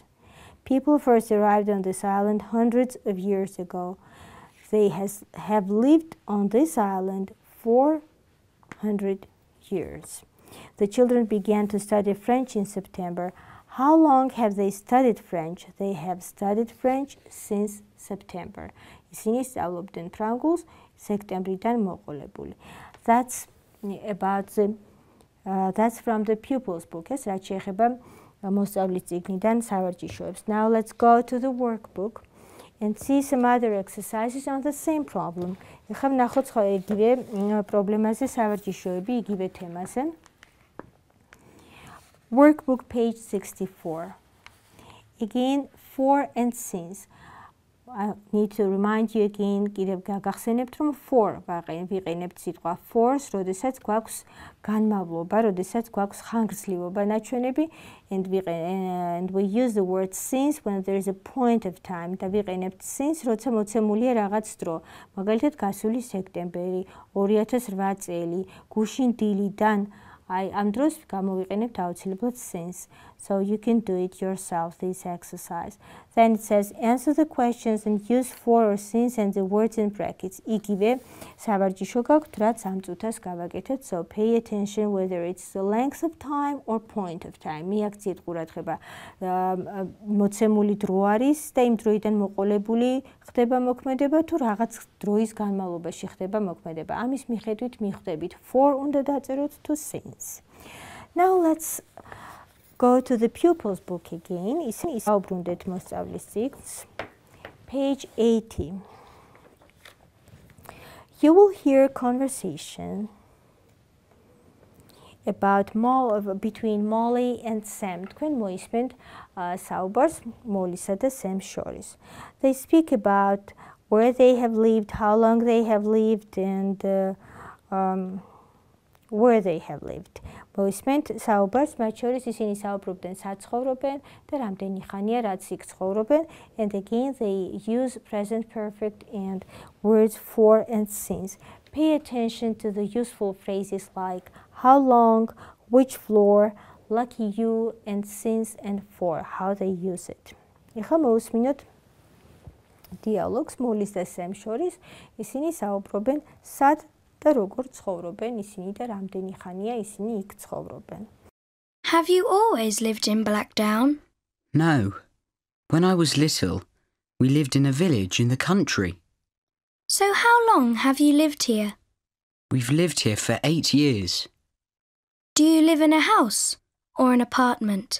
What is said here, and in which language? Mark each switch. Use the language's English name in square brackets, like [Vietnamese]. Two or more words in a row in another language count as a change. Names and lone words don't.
[English] People first arrived on this island hundreds of years ago. They have lived on this island 400 years. The children began to study French in September. How long have they studied French? They have studied French since September. [Georgian] ისინი სწავლობდნენ ფრანგულს სექტემბრიდან მოყოლებული. [English] That's from the pupils book. [Georgian] ეს რაც შეეხება მოსწავლის წიგნიდან სავარჯიშოებს. [English] Now let's go to the workbook and see some other exercises on the same problem. [Georgian] ეხლა ვნახოთ სხვა იგივე პრობლემაზე სავარჯიშოები, იგივე თემაზე. [English] Workbook page 64. Again, for and since. I need to remind you again, [Georgian] კიდევ გაგახსენებთ, რომ for ვიყენებთ სიტყვა for-ს, როდესაც გვაქვს განმავლობა, როდესაც გვაქვს ხანგრძლივობა ნაჩვენები, [English] and we use the word since when there is a point of time. [Georgian] და ვიყენებთ since, როცა მოცემულია რაღაც დრო. მაგალითად, გასული სექტემბერი, 2008 წელი, გუშინ დილიდან. ამ დროს გამოვიყენებთ აუცილებლად since. [English] So you can do it yourself, this exercise. Then it says, answer the questions and use for or since and the words in brackets. [Georgian] იგივე სავარჯიშო გაქვთ, რაც ამ წუთას გავაკეთეთ. [English] So pay attention whether it's the length of time or point of time. [Georgian] მიაქციეთ ყურადღება. მოცემული დრო არის და იმ დროიდან მოყოლებული ხდება მოქმედება თუ რაღაც დროის განმავლობაში ხდება მოქმედება. ამის მიხედვით მიხვდებით for უნდა დაწეროთ თუ since. [English] Now let's go to the pupils book again. [Georgian] ისინი საუბრუნდეთ მოსწავლის წიგნს. [English] Page 80. You will hear a conversation about between Molly and Sam. [Georgian] თქვენ მოისმენთ საუბარს მოლისა და Sam შორის. [English] They speak about where they have lived, how long they have lived, and where they have lived. [Georgian] მოისმენთ საუბარს, მათ შორის ისინი საუბრობდნენ სად ცხოვრობენ და რამდენი ხანია რაც იქ ცხოვრობენ, [English] and again they use present perfect and words for and since. Pay attention to the useful phrases like how long, which floor, lucky you, and since and for, how they use it. [Georgian] ეხლა მოусმინოთ დიალოგს მულის და სემს შორის. ისინი საუბრობენ სად და როგორ ცხოვრობენ ისინი და რამდენი ხანია ისინი იქ ცხოვრობენ. [English] Have you always lived in Blackdown? No. When I was little, we lived in a village in the country. So how long have you lived here? We've lived here for 8 years. Do you live in a house or an apartment?